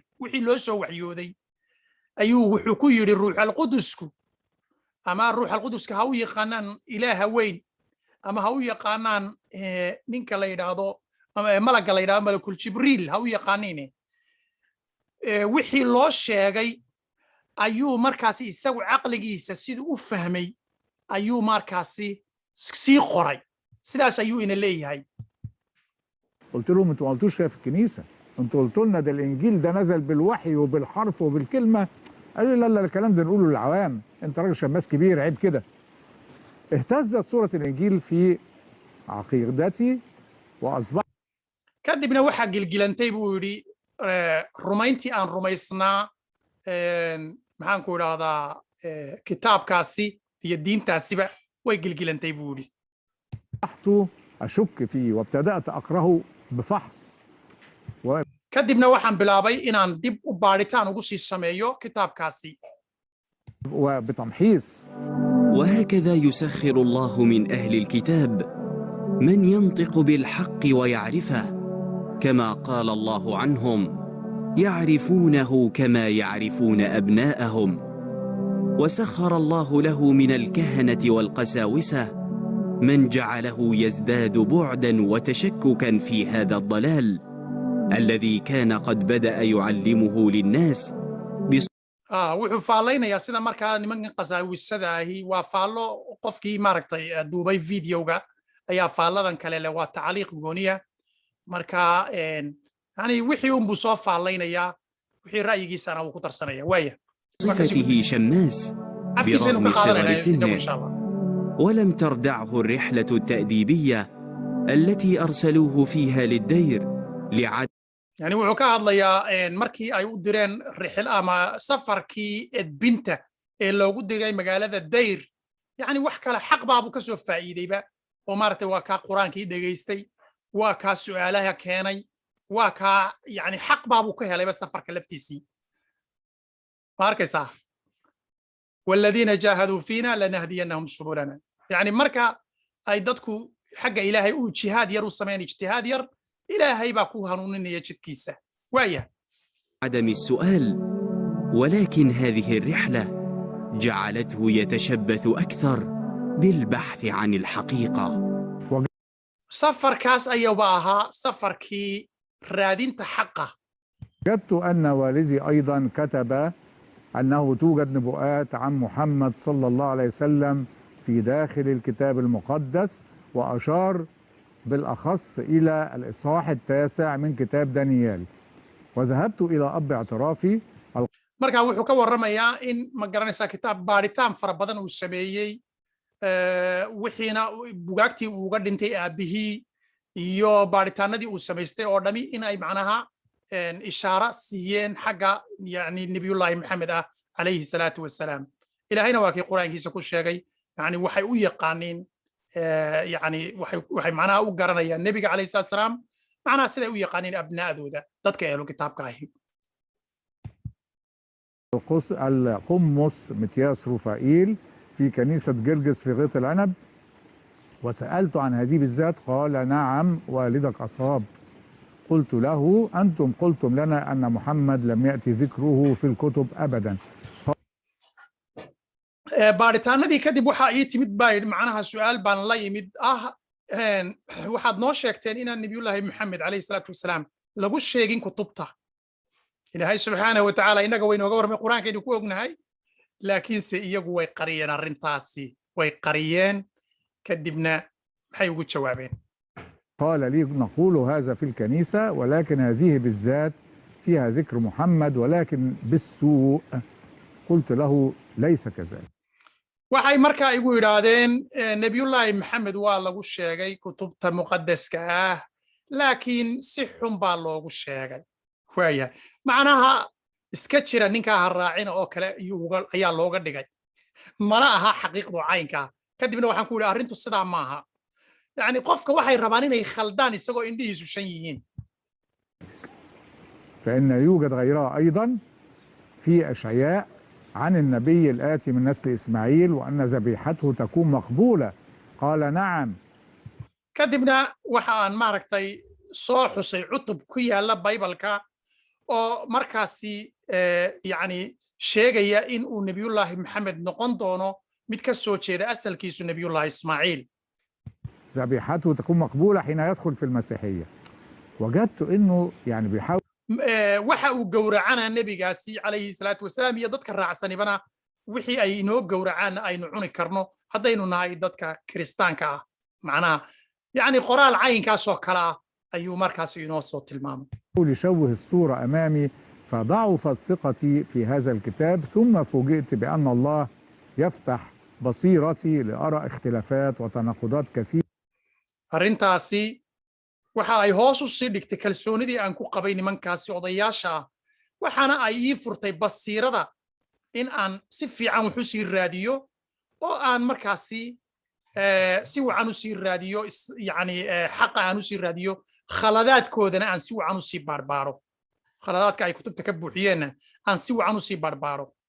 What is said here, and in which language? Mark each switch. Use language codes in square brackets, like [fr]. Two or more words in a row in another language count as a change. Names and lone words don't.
[so] wixii loo soo waxyooday ayuu wuxuu ku yidhi ruuxalqudusku ama ruuxalquduska ha u yaqaanaan ilaaha weyn ama ha u yaqaanaan ninka la yidhaahdo malagga la yidhahdo malakul jibriil ha u yaqaaniine wixii loo sheegay ayuu markaasi isagu caqligiisa siduu u fahmay ayuu markaasi sii qoray. sidaas ayuu ina leeyahay. [ar] قلت لهم انتوا ما قلتوش كده في الكنيسه، انتوا قلتوا لنا ده الانجيل ده نزل بالوحي وبالحرف وبالكلمه. قالوا لي لا لا الكلام ده نقوله للعوام، انت راجل شماس كبير عيب كده. اهتزت صوره الانجيل في عقيدتي واصبحت. [so] kadibna waxaa gilgilantay buu yidhi rumayntii aan rumaysnaa maxaan ku idhaahdaa kitaabkaasi iyo diintaasiba way gilgilantay buu yidhi. [ar] أشك فيه وابتدأت أقرأه بفحص. [so] kadibna waxaan bilaabay inaan dib u baaritaan ugu sii sameeyo kitaabkaasi. [ar] وبتمحيص. وهكذا يسخر الله من أهل الكتاب من ينطق بالحق ويعرفه، كما قال الله عنهم: يعرفونه كما يعرفون أبناءهم. وسخر الله له من الكهنة والقساوسة من جعله يزداد بعدا وتشككا في هذا الضلال الذي كان قد بدأ يعلمه للناس. [so] wuxuu faallaynayaa sida markaa nimankan qasaawisada ahi waa faallo qofkii maaragtay duubay videoga ayaa faalladan kale leh waa tacliiq gooniya. marka yani wixii unbuu soo faallaynayaa wixii ra'yigiisana wuu ku darsanaya. waaya [ar] صفته شماس برغم صغر سنه، ولم تردعه الرحلة التأديبية التي أرسلوه فيها للدير [so] يعني wuxuu ka hadlayaa markii ay u direen rixil ama safarkii edbinta ee loogu diray magaalada Dayr. yani wax kale xaq baabu ka soo faa'iideyba oo maartay waa ka quraankii dhageystay, waa ka su'aalaha keenay, waa ka yani xaq baabu ka helayba safarka laftiisii. [ar] markaysaa والذين جاهدوا فينا لنهدينهم سبلنا. [so] يعني marka ay dadku xagga ilaahay u jihaad yar u sameeyaan ijtihaad yar ilaahay baa ku hanuuninaya jidkiisa. waaya [ar] عدم السؤال، ولكن هذه الرحلة جعلته يتشبث أكثر بالبحث عن الحقيقة. [so] safarkaas ayuuba ahaa safarkii raadinta xaqa. [ar] وجدت أن والدي أيضا كتب أنه توجد نبوءات عن محمد صلى الله عليه وسلم في داخل الكتاب المقدس، وأشار بالأخص إلى الإصحاح 9 من كتاب دانيال. وذهبت إلى أب اعترافي. [so] marka wuxuu ka warramayaa in ma garanaysaa kitaab baaritaan fara badan uu sameeyey wixiina bugaagtii uu uga dhintay aabihii iyo baaritaanadii uu samaystay oo dhami in ay macnaha ishaara siiyeen xagga yani nabiyullaahi maxamed ah [ar] عليه الصلاة والسلام. [so] ilaahayna waa kii quraankiisa ku sheegay yani waxay u yaqaaniin yani waxay macnaha u garanayaan nebiga [ar] عليه الصلاة والسلام [so] macnaha siday u yaqaaniin abnaa'dooda dadka ehlu kitaabka ahi. [ar] القمص متياس رفائيل في كنيسة جرجس في غيط العنب وسألت عن هذه بالذات قال نعم والدك أصاب. قلت له أنتم قلتم لنا أن محمد لم يأتي ذكره في الكتب أبدا. [so] baaritaanadii kadib waxaa ii timid baa yidhi macnaha su'aal baan la yimid waxaad noo sheegteen inaan nabiyullaahi maxamed [ar] عليه الصلاة والسلام [so] lagu sheegin kutubta ilaahay [ar] سبحانه وتعالى [so] innaga waynooga warramay qur-aankaynu ku ognahay laakiinse iyagu way qariyeen arrintaasi way qariyeen kadibna maxay ugu jawaabeen [ar] قال لي نقول هذا في الكنيسة ولكن هذه بالذات فيها ذكر محمد ولكن بالسوء. قلت له ليس كذلك. [so] waxay markaa igu yidhaahdeen nebiyullaahi maxamed waa lagu sheegay kutubta muqaddaska ah laakiin si xun baa loogu sheegay waayahay macnaha iska jira ninkaa ha raacina oo kale ayaa looga dhigay mana aha xaqiiqdu caynkaa kadibna waxaan ku yidhi arrintu sidaa maaha yacni qofka waxay rabaan inay khaldaan isagoo indhihiisu shan yihiin [ar] فإن يوجد غيرها أيضا في أشعياء عن النبي الآتي من نسل إسماعيل وأن ذبيحته تكون مقبولة. قال نعم. [so] kadibna waxaan maaragtay soo xusay cutub ku yaala baybalka oo markaasi yacni sheegaya in uu nebiyullaahi maxamed noqon doono mid ka soo jeeda asalkiisu nebiyullaahi ismaaciil. [ar] ذبيحته تكون مقبولة حين يدخل في المسيحية. وجدت إنه يعني بيحاول [so] waxa uu gowracana nebigaasi [ar] عليه الصلاة والسلام [so] iyo dadka raacsanibana wixii ay inoo gowracaan aynu cuni karno haddaynu nahay dadka kiristaanka ah macnaha yacni qoraal caynkaasoo kale ah ayuu markaasi inoo soo tilmaamay [ar] يشوه الصورة أمامي فضعفت ثقتي في هذا الكتاب ثم فوجئت بأن الله يفتح بصيرتي لأرى اختلافات وتناقضات كثيرة. [so] arrintaasi waxa ay hoos u sii dhigtay kalsoonidii aan ku qabay nimankaasi odayaasha ah waxaana ay ii furtay basiirada in aan si fiican wax u sii raadiyo oo aan markaasi si wacan u sii raadiyo yacni xaqa aan u sii raadiyo khaladaadkoodana aan si wacan u sii baarbaaro khaladaadka ay kutubta ka buuxiyeenna aan si wacan u sii baarbaaro